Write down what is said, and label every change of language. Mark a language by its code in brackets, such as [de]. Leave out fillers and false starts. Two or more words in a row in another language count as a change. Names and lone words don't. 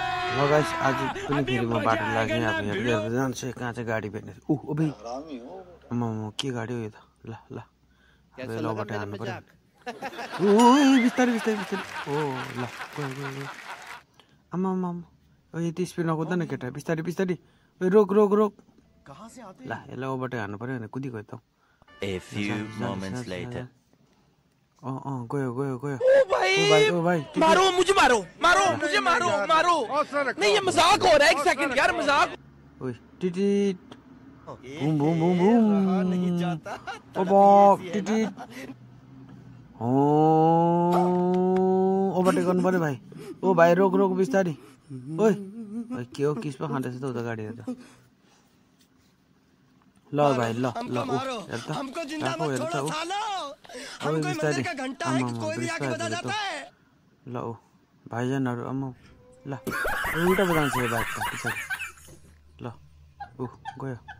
[ne] ल गाइस आज पनि फेरि म बाटो लाग्ने अब हेर्दै जान्छु कहाँ चाहिँ गाडी भेट्ने अबे आम्मा के गाडी हो यो त ल ल अब लबाट हान्नु पर्यो बिस्तारै बिस्तारै बिस्तारै ओ ल आम्मा आम्मा ओ यति स्पिड नकुद्दा न केटा बिस्तारै बिस्तारै रोक रोक रोक ल यसलाई ओभरटेक हान्नु पर्यो भने कुदी गयो त [en] A few moments later. [ne] गयो गयो गयो [hi] ओ भाई मारो मुझे मारो मारो मुझे मारो मारो नहीं ये मजाक हो रहा है एक सेकंड यार मजाक [ne] ओए टिटिट बूम बूम बूम बूम ओ बॉक टिटिट ओभरटेक गर्नु पर्यो भाइ ओ भाइ रोक रोक बिस्तारी ओइ के हो किस पो खाँदैछ त उता गाडी हेर्दा ल भाइ ल ल ओ हेर त गएको हेर त ओ अब बिस्तारी आम्मा ल ओ भाइजनहरू आम्मा ल उल्टा पो जान्छ यो बाइक त पछाडि ल ऊ गयो